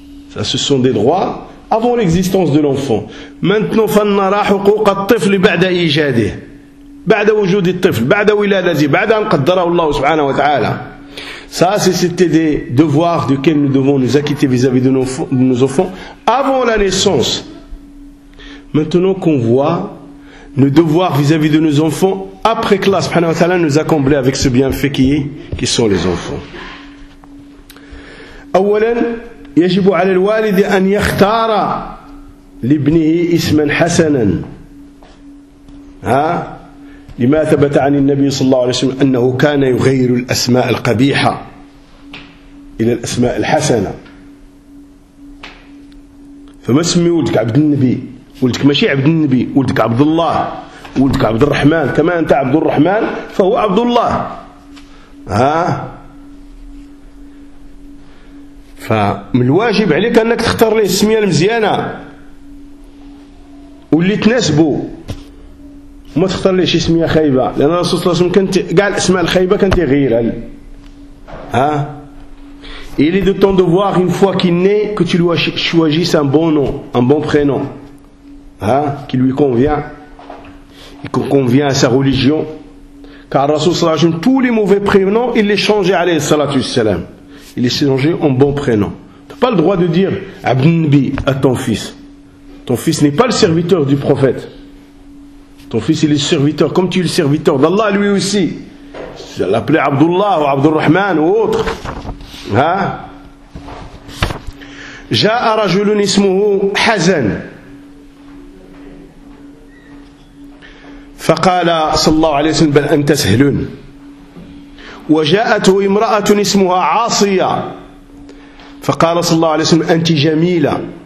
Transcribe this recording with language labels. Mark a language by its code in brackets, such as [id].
[fr] Ça, ce sont des droits avant l'existence de l'enfant. [ar] Maintenant, فَنَّرَا حُقُوقَ الطِّفْلِ بَعْدَ إِيجَادِهِ بَعْدَ وَجُودِ الطِّفْلِ بَعْدَ وِلَادَتِهِ بَعْدَ أَنْ قَدَّرَهُ اللَّهُ سُبْحَانَهُ وَتَعَالَى. [fr] Ça, c'était des devoirs duquel nous devons nous acquitter vis-à-vis de nos enfants avant la naissance. Maintenant qu'on voit nos devoirs vis-à-vis de nos enfants après que Allah subhanahu wa ta'ala nous a comblés avec ce bienfait qui sont les enfants. [ar] أولاً يجب على الوالد أن يختار لابنه اسماً حسناً. لما ثبت عن النبي صلى الله عليه وسلم أنه كان يغير الأسماء القبيحة إلى الأسماء الحسنة. فما اسمي ولدك عبد النبي؟ ولدك ماشي عبد النبي، ولدك عبد الله، ولدك عبد الرحمن. كما أنت عبد الرحمن فهو عبد الله. فمن الواجب عليك أنك تختار له اسمية المزيانة واللي تناسبه، وما تختار ليش اسميه خيبة، لأن الرسول صلى الله عليه وسلم كانت قال اسماء الخيبة كانت يغيرها. [fr] Il est de ton devoir, une fois qu'il naît, que tu lui choisisses un bon nom, un bon prénom, hein, qui lui convient, et qui convient à sa religion. Car Rasoul Salah, tous les mauvais prénoms, il les changeait, alayhi salatu salam. Il les changeait en bon prénom. Tu n'as pas le droit de dire Abnbi à ton fils. Ton fils n'est pas le serviteur du prophète. Ton fils, il est le serviteur, comme tu es le serviteur d'Allah lui aussi. Tu vas l'appeler Abdullah ou Abdurrahman ou autre. [ar] جاء رجل اسمه حزن فقال صلى الله عليه وسلم بل أنت سهل وجاءته امرأة اسمها عاصية فقال صلى الله عليه وسلم أنت جميلة